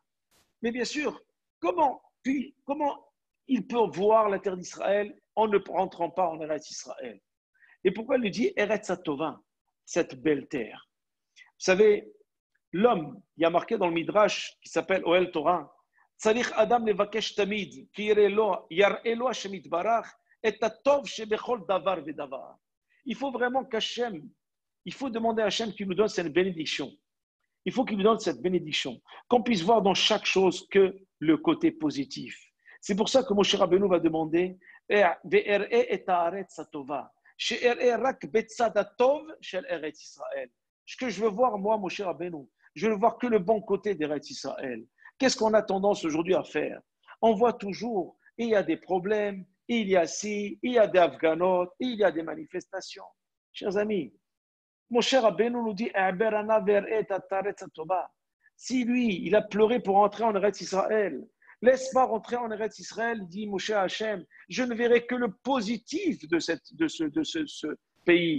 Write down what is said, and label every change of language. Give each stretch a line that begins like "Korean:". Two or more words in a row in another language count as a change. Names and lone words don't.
French: Mais bien sûr, comment il peut voir la terre d'Israël en ne rentrant pas en
Hebrew: ארץ ישראל?
French: Et pourquoi il lui dit
Hebrew: ארץ טובה?
French: cette belle terre. Vous savez, l'homme, il y a marqué dans le Midrash qui s'appelle Oel Torah,
Hebrew: צריך אדם לבקש תמיד, כי יראה לו השם יתברך, את הטוב שבכל דבר ודבר.
French: Il faut vraiment qu'Hachem, il faut demander à Hachem qu'il nous donne cette bénédiction. Il faut qu'il nous donne cette bénédiction, qu'on puisse voir dans chaque chose que le côté positif. C'est pour ça que Moshe Rabbeinu va demander
Hebrew: ואראה את הארץ הטובה, שאראה רק בצד הטוב של ארץ ישראל.
French: Ce que je veux voir, moi, Moshe Rabbeinu, je veux voir que le bon côté d'
Hebrew: ארץ ישראל.
French: Qu'est-ce qu'on a tendance aujourd'hui à faire? On voit toujours, il y a des problèmes, il y a ci, il y a des Afghanotes, il y a des manifestations. Chers amis, Moshe Rabbeinu nous dit si lui, il a pleuré pour entrer en
Hebrew: ארץ ישראל,
French: laisse-moi rentrer en
Hebrew: ארץ ישראל,
French: dit Moshe Hachem, je ne verrai que le positif de ce pays.